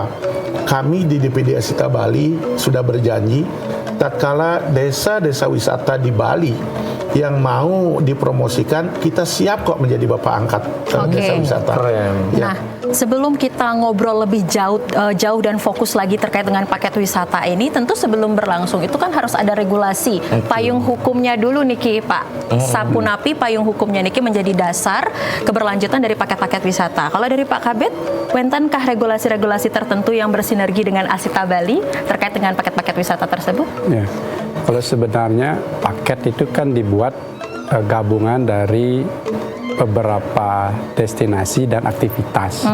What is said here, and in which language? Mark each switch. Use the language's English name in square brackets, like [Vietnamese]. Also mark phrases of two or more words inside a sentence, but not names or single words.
[Indonesian] Kami di DPD Asita Bali sudah berjanji tatkala desa-desa wisata di Bali yang mau dipromosikan, kita siap kok menjadi bapak angkat desa wisata. Nah, sebelum kita ngobrol lebih jauh dan fokus lagi terkait dengan paket wisata ini, tentu sebelum berlangsung itu kan harus ada regulasi, payung hukumnya dulu niki Pak. Sapunapi payung hukumnya niki menjadi dasar keberlanjutan dari paket-paket wisata. Kalau dari Pak Kabid, wentankah regulasi-regulasi tertentu yang bersinergi dengan Asita Bali terkait dengan paket-paket wisata tersebut? Ya. Kalau sebenarnya paket itu kan dibuat gabungan dari beberapa destinasi dan aktivitas.